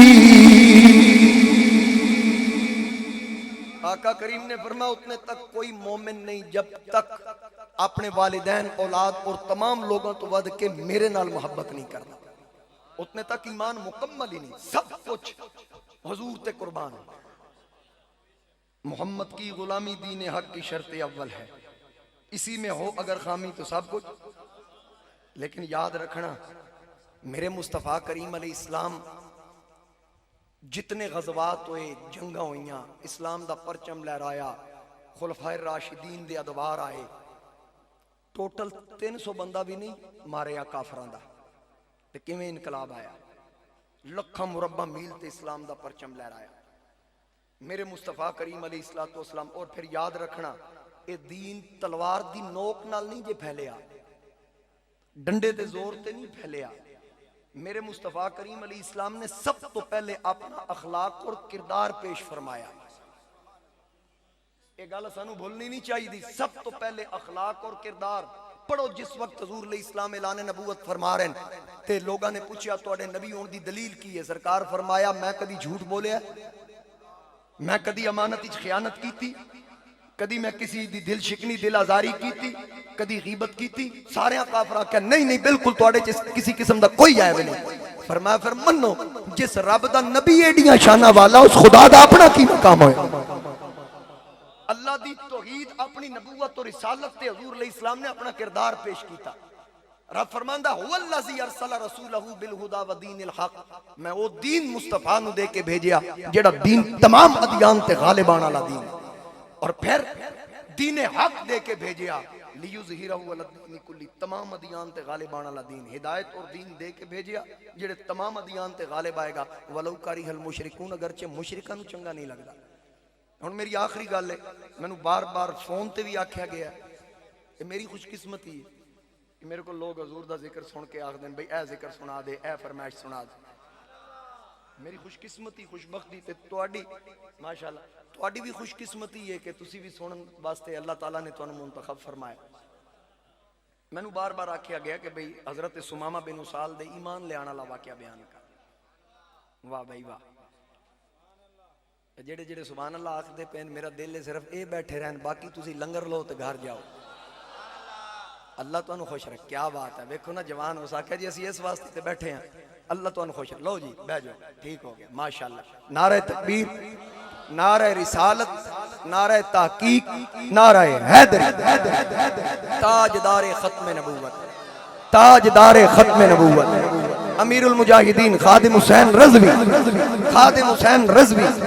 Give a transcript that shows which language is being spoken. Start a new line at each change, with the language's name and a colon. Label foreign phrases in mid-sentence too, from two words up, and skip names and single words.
Urdu: آقا کریم نے فرمایا اتنے تک کوئی مومن نہیں جب تک اپنے والدین اولاد اور تمام لوگوں
Punjabi: تو ود کے میرے نال محبت نہیں کرنا
Urdu: اتنے تک ایمان مکمل ہی نہیں سب کچھ حضور تے قربان محمد کی غلامی دین حق کی شرط اول ہے اسی میں ہو اگر خامی تو سب کچھ لیکن یاد رکھنا میرے مصطفیٰ کریم علیہ السلام
Punjabi: جتنے غزوات ہوئے جنگاں ہوئیاں اسلام دا پرچم لہرایا خلفائے راشدین دے ادوار آئے ٹوٹل 300 بندہ بھی نہیں ماریا کافران دا لیکن میں انقلاب آیا لکھاں مربع میل تے اسلام دا پرچم لہرایا میرے مصطفیٰ کریم علیہ السلام اور پھر یاد رکھنا اے دین تلوار دی نوک نال نہیں جے پھیلیا ڈنڈے دے زور تے نہیں پھیلیا میرے مصطفیٰ کریم علیہ السلام نے سب تو پہلے اپنا اخلاق اور کردار پیش فرمایا ایک گل سانو بھولنی نہیں چاہیے دی سب تو پہلے اخلاق اور کردار پڑھو جس وقت حضور علیہ السلام اعلان نبوت فرما رہے ہیں تے لوگاں نے پوچھا توڑے نبی ہون دی دلیل کی ہے سرکار فرمایا میں کدی جھوٹ بولیا میں کدی امانت اچ خیانت کیتی کدی میں کسی دی دل شکنی دل آزاری کیتی کدی غیبت کیتی سارے کافراں کہ نہیں بالکل توڑے کسی قسم دا کوئی عیب نہیں فرمایا پھر منو جس رب دا نبی ایڈیاں شانہ والا اس خدا دا اپنا کی مقام ہوئے اللہ دی توحید اپنی نبوت اور رسالت تے حضور علیہ السلام نے اپنا کردار پیش کیتا رب فرماندہ
Arabic: هو الذی ارسل رسولہ بالہدی ودین الحق
Punjabi: میں وہ دین مصطفیٰ نو دے کے بھیجیا جڑا دین تمام ادیان تے غالبان والا دین اور پھر دین حق دے کے بھیجیا
Arabic: لیظہرہ علی الدین کلی
Punjabi: تمام ادیان تے غالبان والا دین ہدایت اور دین دے کے بھیجیا جڑے تمام ادیان تے غالب آئے گا
Arabic: ولو کریہ المشرکون
Punjabi: اگرچہ مشرکاں نو چنگا نہیں لگدا ہن میری آخری گل ہے مینوں بار بار فون تے بھی آکھیا گیا کہ میری خوش قسمتی ہے کہ میرے کو لوگ حضور دا ذکر سن کے آکھ دین بھئی اے ذکر سنا دے اے فرمائش سنا دے میری خوش قسمتی خوش بختی تے تواڈی ماشاءاللہ تواڈی بھی خوش قسمتی ہے کہ تسی بھی سنن واسطے اللہ تعالیٰ نے تانوں منتخب فرمایا مینوں بار بار آکھیا گیا کہ بھئی حضرت سمامہ بن اسال دے ایمان لے آنے والا واقعہ بیان کر واہ بھائی واہ جڑے جڑے سبحان اللہ آکھدے پین میرا دل ہے صرف اے بیٹھے رہن باقی تسی لنگر لو تے گھر جاؤ اللہ تو انہوں خوش رکھ کیا بات ہے ویکھو نا جوان ہو سکے جی اسی اس واسطے تے بیٹھے ہیں اللہ تو انہوں خوش رکھ لو جی بہ جاؤ ٹھیک ہو گیا ماشاءاللہ نعرہ تکبیر نعرہ رسالت نعرہ تحقیق نعرہ حیدر تاجدار ختم نبوت تاجدار ختم نبوت امیر المجاہدین خادم حسین رضوی خادم حسین رضوی